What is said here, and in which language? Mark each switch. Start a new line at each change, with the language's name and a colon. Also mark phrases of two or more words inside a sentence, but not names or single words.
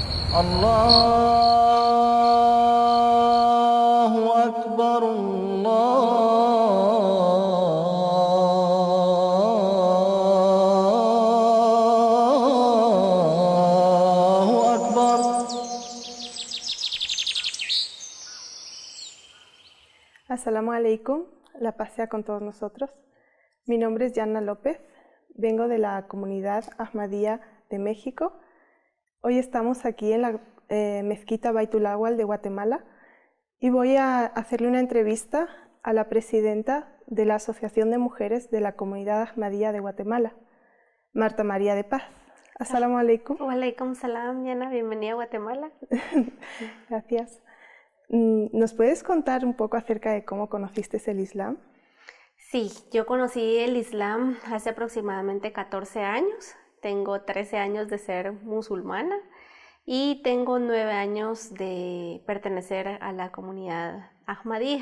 Arabic: الله أكبر الله أكبر. السلام عليكم,
Spanish: la paz sea con todos nosotros. Mi nombre es Yanna López, vengo de la comunidad Ahmadía de México. Hoy estamos aquí en la mezquita Baitul Awal de Guatemala y voy a hacerle una entrevista a la presidenta de la Asociación de Mujeres de la Comunidad Ahmadía de Guatemala, Marta María de Paz.
Arabic: السلام عليكم. وعليكم السلام, Yana,
Spanish: bienvenida a Guatemala. Gracias. ¿Nos puedes contar un poco acerca de cómo conociste el Islam? Sí, yo conocí el Islam hace aproximadamente 14 años. Tengo 13 años de ser musulmana y tengo 9 años de pertenecer a la comunidad Ahmadía.